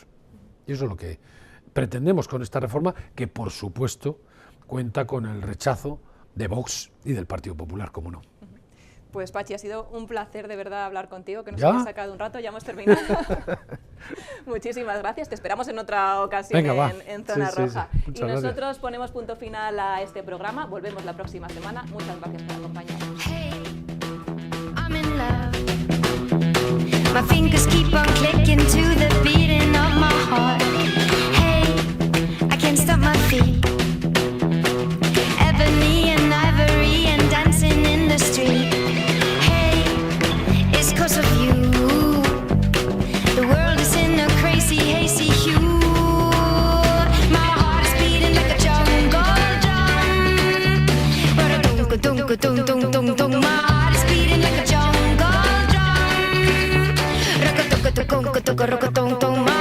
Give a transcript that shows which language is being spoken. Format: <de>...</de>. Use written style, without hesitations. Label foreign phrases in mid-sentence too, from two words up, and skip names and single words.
<es>Y eso es lo que pretendemos con esta reforma, que por supuesto cuenta con el rechazo de Vox y del Partido Popular, como no. Pues Pachi, ha sido un placer de verdad hablar contigo, que nos ¿Ya? hayas sacado un rato, ya hemos terminado. Muchísimas gracias, te esperamos en otra ocasión. Venga, en Zona Roja. Sí. Y nosotros gracias. Ponemos punto final a este programa, volvemos la próxima semana. Muchas gracias por acompañarnos.</es> <en>Hey, I'm in love. My fingers keep on clicking to the beating of my heart. Hey, I can't stop my feet. Ebony and ivory and dancing in the street. Hey, it's 'cause of you. The world is in a crazy, hazy hue. My heart is beating like a jungle drum. Ba-da-dum-ka-dum-ka-dum-dum-dum-dum. My heart is beating like a jungle drum. Rock-a-toca-toca-toca-toca-rock-a-tung-tung.</en>